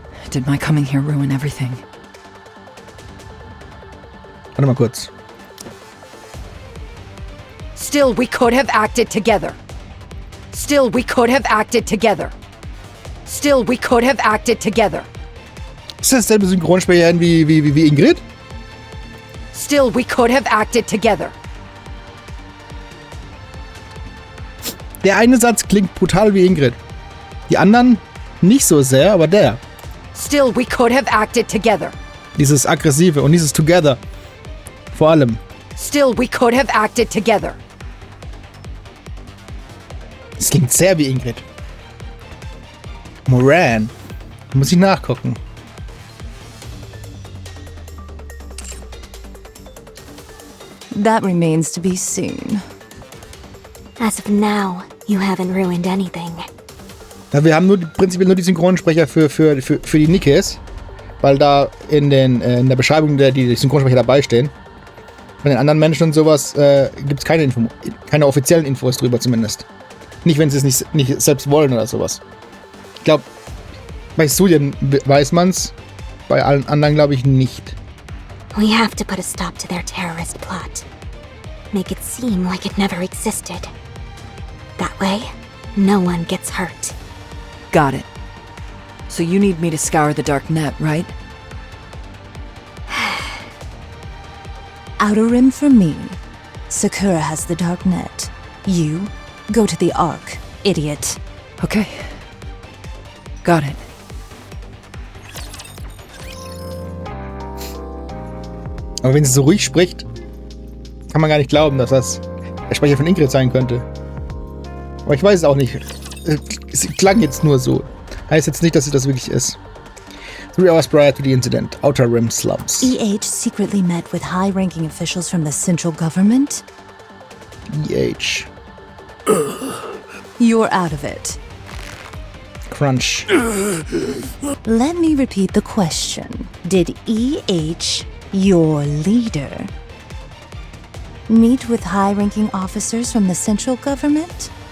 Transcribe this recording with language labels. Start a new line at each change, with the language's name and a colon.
English: Did my coming here ruin everything?
German: Warte mal kurz.
English: Still, we could have acted together. Still, we could have acted together. Still, we could have acted together.
German: Ist das dasselbe Synchronsprecherin wie Ingrid?
English: Still, we could have acted together.
German: Der eine Satz klingt brutal wie Ingrid. Die anderen nicht so sehr, aber der.
English: Still, we could have acted together.
German: Dieses Aggressive und dieses Together. Vor allem.
English: Still, we could have acted together.
German: Es klingt sehr wie Ingrid. Moran. Muss ich nachgucken.
English: That remains to be seen. As of now, you haven't ruined anything.
German: Ja, wir haben prinzipiell nur die Synchronsprecher für die Nikkes, weil da in der Beschreibung die Synchronsprecher dabei stehen. Von den anderen Menschen und sowas gibt es keine offiziellen Infos drüber zumindest. Nicht, wenn sie es nicht selbst wollen oder sowas. Ich glaube, bei Studien weiß man's, bei allen anderen glaube ich nicht.
English: We have to put a stop to their terrorist plot. Make it seem like it never existed. That way, no one gets hurt. Got it. So you need me to scour the dark net, right? Outer Rim for me. Sakura has the dark net. You go to the Ark, idiot. Okay. Got it.
German: Aber wenn sie so ruhig spricht, kann man gar nicht glauben, dass das der Sprecher von Ingrid sein könnte. Aber ich weiß es auch nicht. Es klang jetzt nur so. Heißt jetzt nicht, dass sie das wirklich ist.
English: 3 hours prior to the incident, Outer Rim slums. EH secretly met with high-ranking officials from the central government? EH. You're out of it. Crunch. Let me repeat the question. Did EH, your leader, meet with high-ranking officers from the central government?